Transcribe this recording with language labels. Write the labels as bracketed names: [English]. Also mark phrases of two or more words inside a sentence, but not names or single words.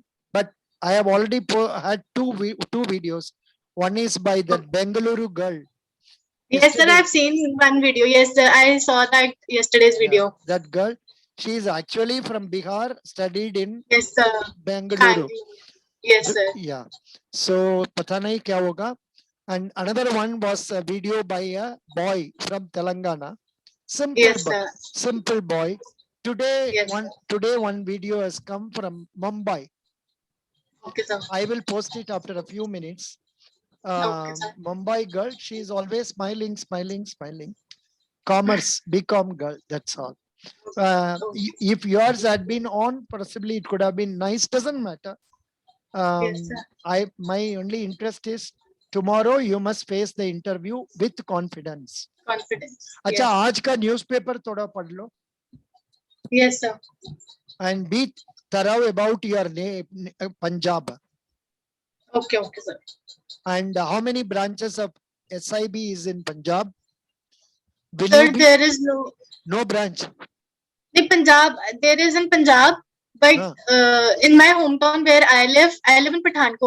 [English] But I have already had two videos. One is by that Bengaluru girl. Yes, sir. I've seen one video. Yes, sir. I saw that yesterday's video. That girl, she is actually from Bihar, studied in Yes, sir. Bengaluru. Yes, sir. Yeah. So, [Hindi] पता नहीं क्या होगा. [English] And another one was a video by a boy from Telangana. Simple boy. Today, one video has come from Mumbai. Okay, sir. I will post it after a few minutes. Mumbai girl, she is always smiling. Commerce, BCom girl, that's all. If yours had been on, possibly it could have been nice. Doesn't matter. My only interest is tomorrow you must face the interview with confidence. [Hindi] अच्छा, आज का newspaper थोड़ा पढ़ लो. [English] Yes, sir. And be thorough about your name, Punjab. Okay, sir. And how many branches of SIB is in Punjab? Sir, there is no branch. In Punjab, there is in Punjab, but in my hometown where I live in Pathankot.